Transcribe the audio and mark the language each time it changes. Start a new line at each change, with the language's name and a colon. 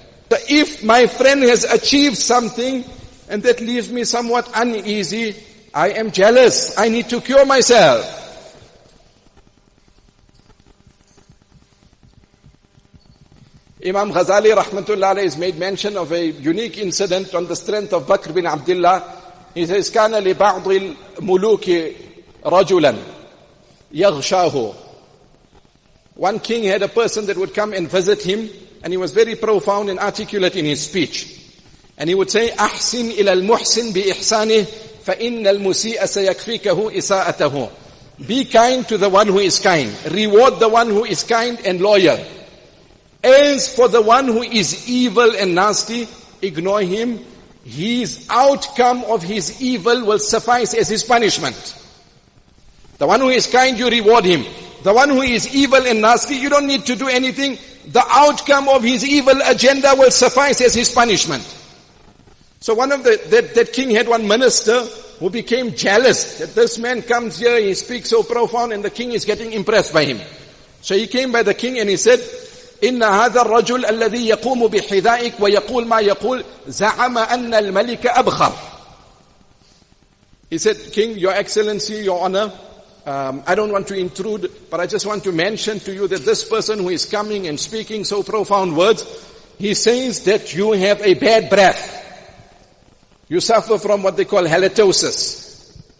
English: So if my friend has achieved something and that leaves me somewhat uneasy, I am jealous. I need to cure myself. Imam Ghazali rahmatullah alayhi has made mention of a unique incident on the strength of Bakr bin Abdullah. He says,
Arabic: كان لبعض الملوك رجلا يغشاه.
English: One king had a person that would come and visit him, and he was very profound and articulate in his speech. And he would say,
Arabic: أحسن إلى المحسن بإحسانه فإن المسيء سيكفيكه إساءته.
English: Be kind to the one who is kind. Reward the one who is kind and loyal. As for the one who is evil and nasty, ignore him. His outcome of his evil will suffice as his punishment. The one who is kind, you reward him. The one who is evil and nasty, you don't need to do anything. The outcome of his evil agenda will suffice as his punishment. So one of that king had one minister who became jealous that this man comes here, he speaks so profound, and the king is getting impressed by him. So he came by the king and he said,
Arabic: إن هذا الرجل الذي يقوم بحذائك ويقول ما يقول زعم أن الملك أبخر.
English: He said, King, Your Excellency, Your Honor, I don't want to intrude, but I just want to mention to you that this person who is coming and speaking so profound words, he says that you have a bad breath. You suffer from what they call halitosis.